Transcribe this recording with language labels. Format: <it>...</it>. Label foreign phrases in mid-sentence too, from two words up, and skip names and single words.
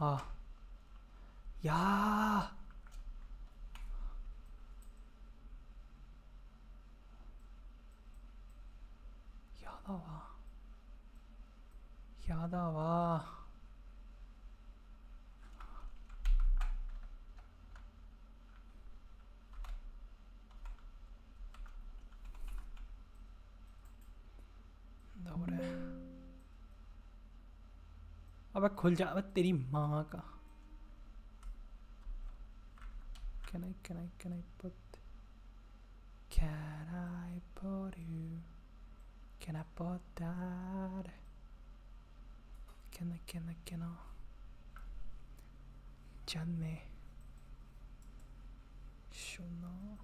<ja>ややだわ。</ja> <hi>これ अबे खुल जा, अबे तेरी माँ का.</hi> <en>Can I put you? Can I put that? Can I? Janne. Shuna.</en>